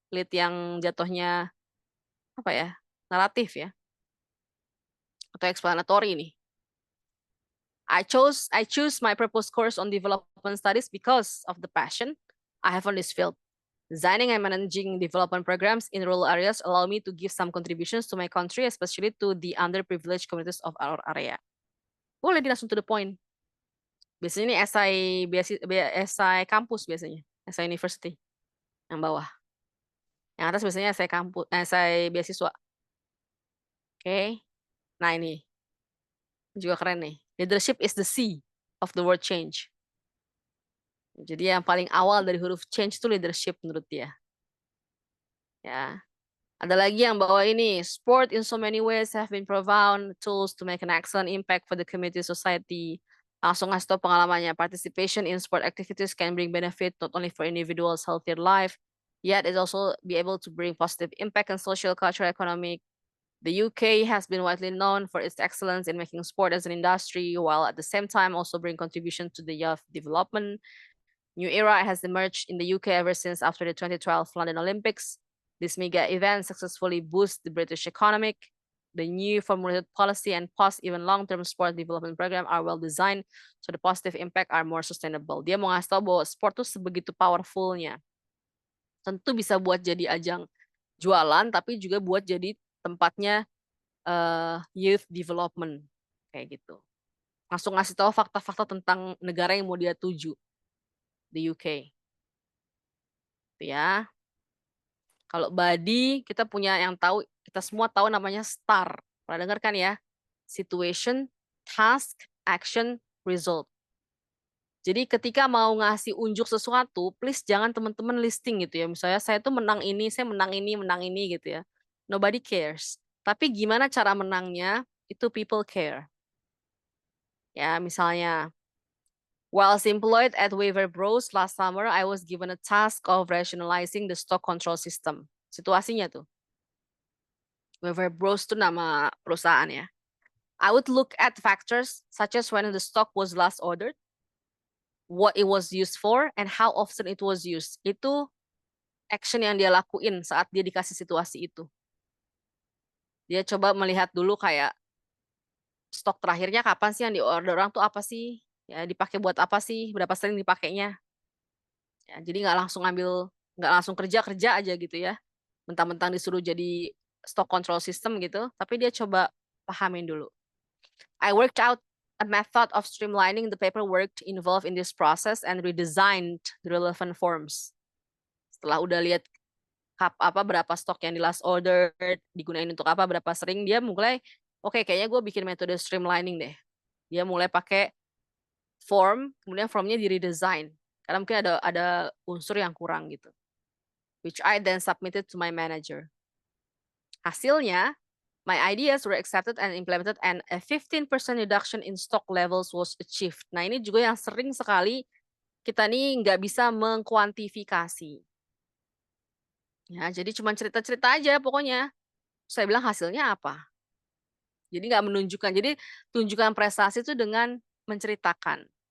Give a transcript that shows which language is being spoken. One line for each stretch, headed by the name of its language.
Indonesian: Lead yang jatuhnya apa ya? Naratif ya. Atau explanatory nih.
English: I choose my purpose course on development studies because of the passion I have on this field. Designing and managing development programs in rural areas allow me to give some contributions to my country, especially to the underprivileged communities of our area.
Indonesian: Boleh langsung
English: to the point.
Indonesian: Biasanya ini esai kampus biasanya, esai university yang bawah. Yang atas biasanya esai beasiswa. Oke. Nah ini juga keren nih.
English: Leadership is the C of the word change.
Indonesian: Jadi yang paling awal dari huruf change itu leadership menurut dia. Ya. Ada lagi yang bawa ini,
English: sport in so many ways have been profound tools to make an excellent impact for the community society.
Indonesian: Langsung ngasih tau pengalamannya,
English: participation in sport activities can bring benefit not only for individuals' healthier life, yet it also be able to bring positive impact on social, cultural, economic. The UK has been widely known for its excellence in making sport as an industry, while at the same time also bring contribution to the youth development. New era has emerged in the UK ever since after the 2012 London Olympics. This mega event successfully boosts the British economic. The new formulated policy and even long-term sport development program are well designed, so the positive impact are more sustainable.
Indonesian: Dia mau ngasih tau bahwa sport tuh sebegitu powerfulnya. Tentu bisa buat jadi ajang jualan, tapi juga buat jadi tempatnya youth development kayak gitu. Langsung ngasih tahu fakta-fakta tentang negara yang mau dia tuju, the UK. Itu ya. Kalau body kita punya yang tahu, kita semua tahu namanya STAR. Pernah dengar kan ya?
English: Situation, task, action, result.
Indonesian: Jadi ketika mau ngasih unjuk sesuatu, please jangan teman-teman listing gitu ya. Misalnya saya tuh menang ini, saya menang ini gitu ya.
English: Nobody cares.
Indonesian: Tapi gimana cara menangnya? Itu
English: people care. Ya, misalnya while employed at Weaver Bros last summer, I was given a task of rationalizing the stock control system.
Indonesian: Situasinya tuh. Weaver Bros itu nama perusahaan ya.
English: I would look at factors such as when the stock was last ordered, what it was used for, and how often it was used.
Indonesian: Itu action yang dia lakuin saat dia dikasih situasi itu. Dia coba melihat dulu kayak stok terakhirnya kapan sih yang diorder orang tuh apa sih? Ya, dipakai buat apa sih? Berapa sering dipakainya? Ya, jadi nggak langsung kerja aja gitu ya. Mentang-mentang disuruh jadi stock control system gitu, tapi dia coba pahamin dulu.
English: I worked out a method of streamlining the paperwork involved in this process and redesigned the relevant forms.
Indonesian: Setelah udah lihat berapa stok yang di last order, digunain untuk apa, berapa sering, dia mulai, oke, kayaknya gue bikin metode streamlining deh. Dia mulai pakai form, kemudian formnya di redesign. Karena mungkin ada unsur yang kurang gitu.
English: Which I then submitted to my manager.
Indonesian: Hasilnya,
English: my ideas were accepted and implemented and a 15% reduction in stock levels was achieved.
Indonesian: Nah, ini juga yang sering sekali kita nih nggak bisa mengkuantifikasi. Ya, jadi cuma cerita-cerita aja pokoknya. Saya bilang hasilnya apa. Jadi nggak menunjukkan. Jadi tunjukkan prestasi itu dengan menceritakan.